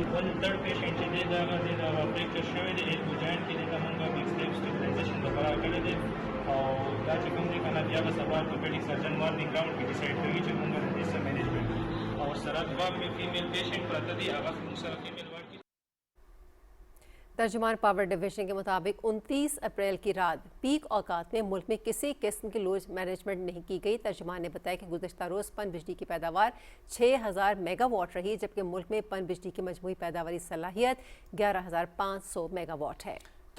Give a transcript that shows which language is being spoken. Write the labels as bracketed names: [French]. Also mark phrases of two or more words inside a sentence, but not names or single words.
[Pashto] بل [English] third patient [Pashto] چې دی دا فریکچر شوی دی، ایک جوائنټ کې دا موږ [English] extreme stabilization [Pashto] لپاره کړی دی، او دا چې کوم دي کنه بیا به سبا [English] orthopedic surgeon morning round [Pashto] کې ډیسایډ کوي چې موږ د دې سره مینجمنټ او سره 2 [English] female patient [Pashto] پراته دي، هغه موږ سره [English] female ward [Pashto] کې۔ [Urdu] ترجمان پاور ڈویژن کے مطابق 29 اپریل کی رات پیک اوقات میں ملک میں کسی قسم کی لوڈ مینجمنٹ نہیں کی گئی۔ ترجمان نے بتایا کہ گزشتہ روز پن بجلی کی پیداوار 6000 میگا واٹ رہی، جبکہ ملک میں پن بجلی کی مجموعی پیداواری صلاحیت 11500 میگا واٹ ہے۔